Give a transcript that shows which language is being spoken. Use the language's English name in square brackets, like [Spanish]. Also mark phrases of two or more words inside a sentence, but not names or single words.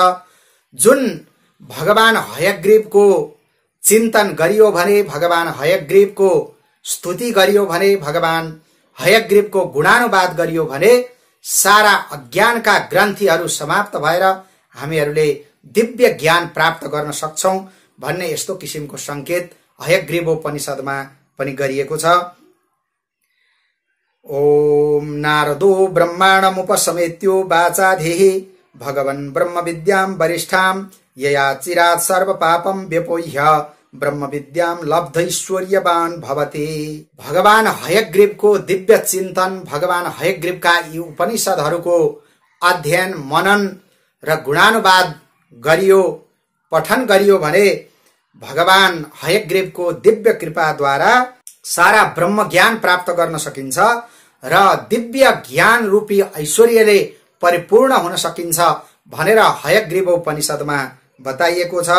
[Nepali] जुन भगवान हयग्रीवको चिन्तन गरियो भने, भगवान हयग्रीवको स्तुति गरियो भने, भगवान हयग्रीवको गुणानुवाद गरियो भने सारा अज्ञानका ग्रन्थीहरू समाप्त भएर हामीहरूले दिव्य ज्ञान प्राप्त गर्न सक्छौं भन्ने यस्तो किसिमको संकेत हयग्रीवोपनिषदमा पनि गरिएको छ। [Sanskrit] ओम नारदो ब्रह्माण्डमुपसमेत्यो वाचाधेहि भगवन् ब्रह्म विद्यां वरिष्ठां यया चिरात् सर्व पापं व्यपोह्य ब्रह्म विद्यां लब्धैश्वर्यवान भवते। [Nepali] भगवान हयग्रीवको दिव्य चिन्तन, भगवान हयग्रीवका यी उपनिषदहरूको अध्ययन, मनन र गुणानुवाद गरियो, पठन गरियो भने भगवान हयग्रीवको दिव्य कृपाद्वारा सारा ब्रह्म ज्ञान प्राप्त गर्न सकिन्छ र दिव्य ज्ञान रूपी ऐश्वर्यले परिपूर्ण हुन सकिन्छ भनेर हयग्रीवोपनिषदमा बताइएको छ।